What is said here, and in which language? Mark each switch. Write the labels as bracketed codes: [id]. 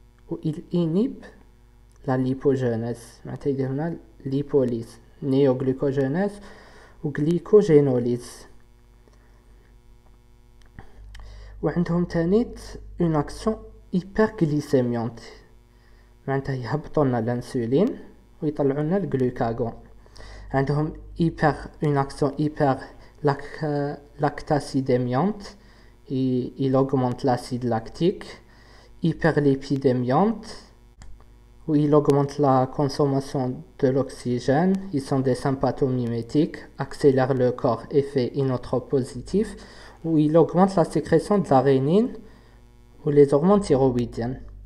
[fr] Ou il inhibe la lipogénèse. [ar] معناتها يدير لنا [fr] lipolyse, néoglucogénèse ou glycogénolyse. [ar] وعندهم تانيت [fr] une action hyperglycémiante. [ar] معناتها يهبطوا لنا الانسولين ويطلعوا لنا الجلوكاغون. عندهم [fr] une action hyper lactacidémiante, il augmente l'acide lactique. Hyperlipidémiante, où il augmente la consommation de l'oxygène. Ils sont des sympathomimétiques, accélèrent le corps effet inotrope positif, où il augmente la sécrétion de la rénine ou les hormones thyroïdiennes.